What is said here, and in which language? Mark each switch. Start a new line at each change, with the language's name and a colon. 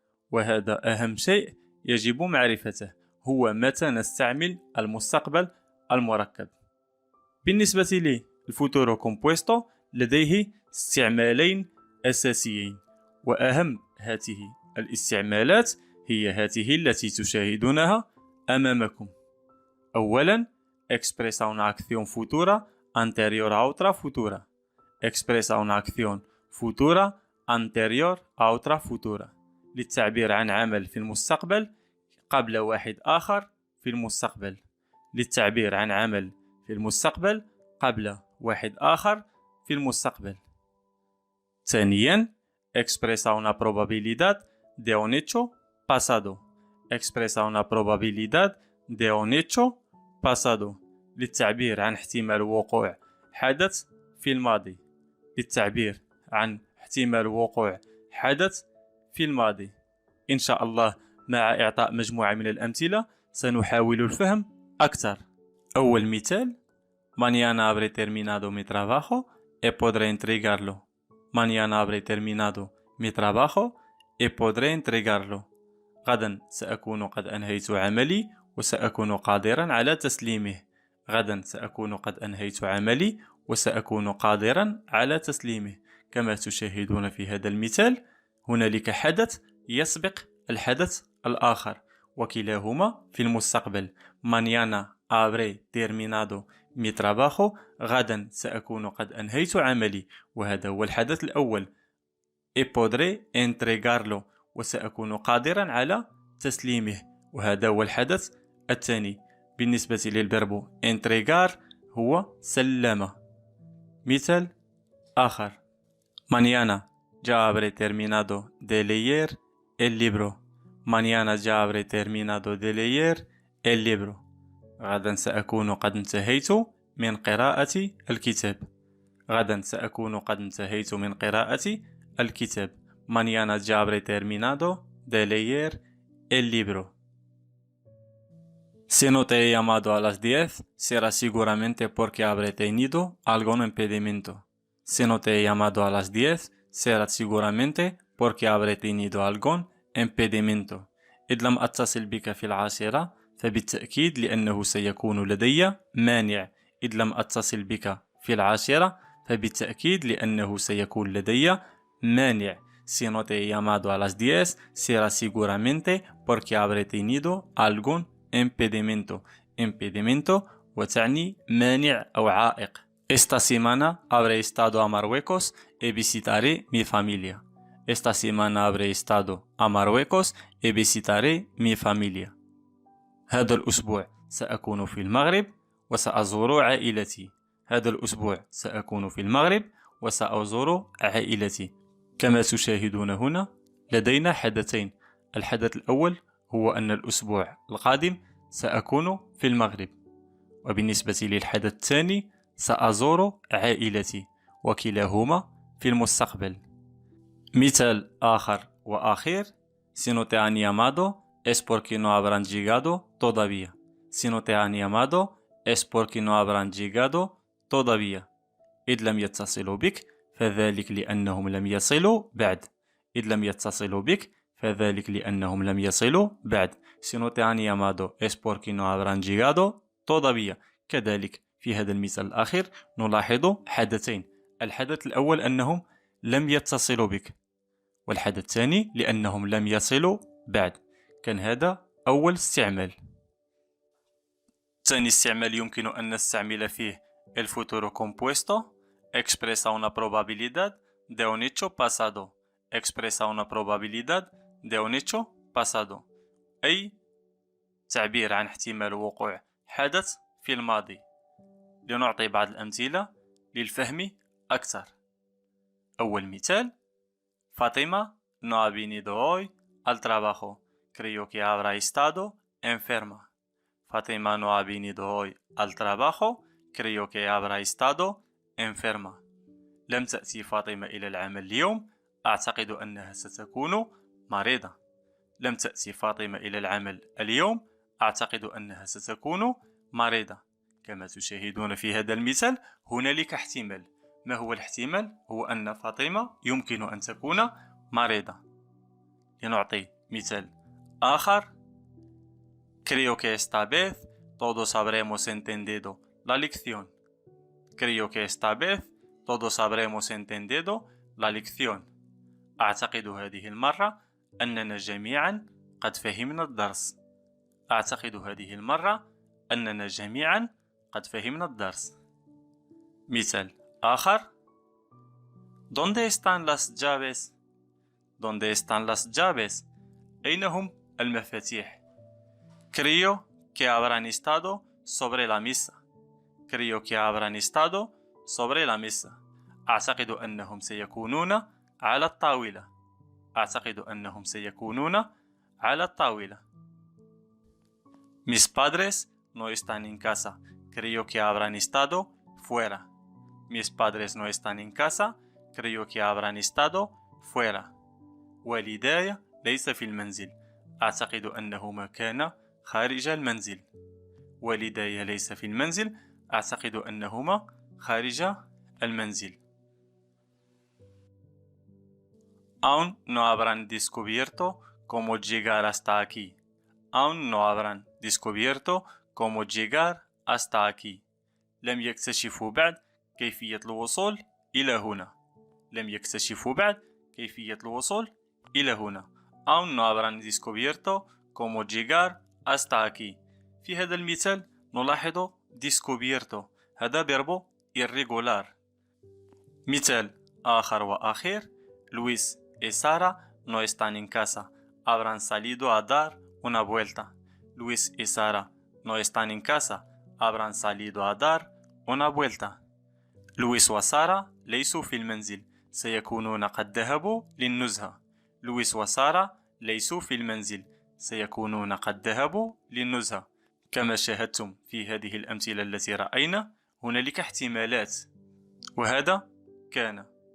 Arabic: وهذا أهم شيء يجب معرفته، هو متى نستعمل المستقبل المركب. بالنسبة للفوتورو كومبويستو لديه استعمالين أساسيين، وأهم هذه الاستعمالات هي هذه التي تشاهدونها أمامكم. أولا،
Spanish: expresa una acción futura anterior a otra futura. expresa una acción futura anterior a otra futura
Arabic: للتعبير عن عمل في المستقبل قبل واحد آخر في المستقبل. للتعبير عن عمل في المستقبل قبل واحد آخر في المستقبل. ثانيا،
Spanish: expresa una probabilidad de un hecho pasado. expresa una probabilidad de un hecho pasado
Arabic: للتعبير عن احتمال وقوع حدث في الماضي. للتعبير عن احتمال وقوع حدث في الماضي. إن شاء الله مع إعطاء مجموعة من الأمثلة سنحاول الفهم أكثر. أول مثال:
Spanish: Mañana habré terminado mi trabajo y podré entregarlo. Mañana habré terminado mi trabajo y podré entregarlo.
Arabic: غدا سأكون قد أنهيت عملي وسأكون قادرا على تسليمه. غدا سأكون قد أنهيت عملي وسأكون قادرا على تسليمه. كما تشاهدون في هذا المثال، هنالك حدث يسبق الحدث الآخر وكلاهما في المستقبل.
Spanish: Mañana habré terminado mi trabajo.
Arabic: غدا سأكون قد أنهيت عملي، وهذا هو الحدث الأول.
Spanish: y podré entregarlo،
Arabic: وسأكون قادرا على تسليمه، وهذا هو الحدث الثاني. بالنسبة للفيرب entregar هو سلم. مثال آخر:
Spanish: Mañana ya habré terminado de leer el libro. Mañana ya habré terminado de leer el libro.
Arabic: غدا سأكون قد انتهيت من قراءة الكتاب. غدا سأكون قد انتهيت من قراءة الكتاب.
Spanish: Mañana ya habré terminado de leer el libro. Si no te he llamado a las 10, será seguramente porque habré tenido algún impedimento. Si no te he llamado a las 10, será seguramente porque habré tenido algún impedimento.
Arabic: إذ لم أتصل بك في العاشرة فبالتأكيد لأنه سيكون لدي مانع. إذ لم أتصل بك في العاشرة فبالتأكيد لأنه سيكون لدي مانع.
Spanish: Si no te he llamado a las 10, será seguramente porque habré tenido algún impedimento.
Arabic: impedimento وتعني مانع أو عائق.
Spanish: Esta semana habré estado a Marruecos y visitaré mi familia. Esta semana habré estado a Marruecos y visitaré mi familia.
Arabic: هذا الأسبوع سأكون في المغرب وسأزور عائلتي. هذا الأسبوع سأكون في المغرب وسأزور عائلتي. كما تشاهدون هنا لدينا حدثين. الحدث الأول هو أن الأسبوع القادم سأكون في المغرب، وبالنسبة للحدث الثاني سأزور عائلتي، وكلاهما في المستقبل. مثال آخر وأخير:
Spanish: Si no te han llamado es porque no habrán llegado todavía. Si no te han llamado es porque no habrán llegado todavía.
Arabic: إذ لم يتصلوا بك فذلك لأنهم لم يصلوا بعد. إذ لم يتصلوا بك فذلك لأنهم لم يصلوا بعد.
Spanish: Si no te han llamado es porque no habrán llegado todavía.
Arabic: كذلك في هذا المثال الأخير نلاحظ حدثين. الحدث الأول أنهم لم يتصلوا بك، والحدث الثاني لأنهم لم يصلوا بعد. كان هذا أول استعمال. ثاني استعمال يمكن أن نستعمل فيه
Spanish: el futuro compuesto. Expresa una probabilidad de un hecho pasado. Expresa una probabilidad de un hecho pasado،
Arabic: أي تعبير عن احتمال وقوع حدث في الماضي. لنعطي بعض الأمثلة للفهم أكثر. أول مثال:
Spanish: Fátima no ha venido hoy al trabajo. Creo que habrá estado enferma. Fátima no ha venido hoy al trabajo. Creo que habrá estado enferma.
Arabic: لم تأتي فاطمة إلى العمل اليوم. أعتقد أنها ستكون مريضة. لم تأتي فاطمة إلى العمل اليوم. أعتقد أنها ستكون مريضة. كما تشاهدون في هذا المثال هنالك احتمال. ما هو الاحتمال؟ هو أن فاطمة يمكن أن تكون مريضة. لنعطي مثال آخر:
Spanish: Creo que esta vez todos habremos entendido la lección. Creo que esta vez todos habremos entendido la lección.
Arabic: أعتقد هذه المرة أننا جميعا قد فهمنا الدرس. أعتقد هذه المرة أننا جميعا قد فهمنا الدرس. مثال آخر:
Spanish: ¿Dónde están las llaves? ¿Dónde están las llaves?
Arabic: أين هم المفاتيح؟
Spanish: Creo que habrán estado sobre la mesa. Creo que habrán estado sobre la mesa.
Arabic: أعتقد أنهم سيكونون على الطاولة. أعتقد أنهم سيكونون على الطاولة.
Spanish: Mis padres no están en casa. Creo que habrán estado fuera. Mis padres no están en casa. Creo que habrán estado fuera.
Arabic: والداي ليس في المنزل. أعتقد أنهما كانا خارج المنزل. والداي ليس في المنزل. أعتقد أنهما خارج المنزل.
Spanish: Aún no habrán descubierto cómo llegar hasta aquí. Aún no habrán descubierto cómo llegar hasta aquí.
Arabic: لم يكتشفوا بعد كيفية الوصول إلى هنا. لم يكتشفوا بعد كيفية الوصول إلى هنا.
Spanish: Aún no habrán descubierto cómo llegar hasta aquí.
Arabic: في هذا المثال نلاحظ descubierto. هذا
Spanish: verbo irregular.
Arabic: مثال آخر وأخير:
Spanish: Luis y Sara no están en casa. Habrán salido a dar una vuelta. Luis y Sara no están en casa. Habrán salido a dar una vuelta.
Arabic: لويس وسارة ليسوا في المنزل. سيكونون قد ذهبوا للنزهة. لويس وسارة ليسوا في المنزل. سيكونون قد ذهبوا للنزهة. كما شاهدتم في هذه الأمثلة التي رأينا، هنالك احتمالات، وهذا كان.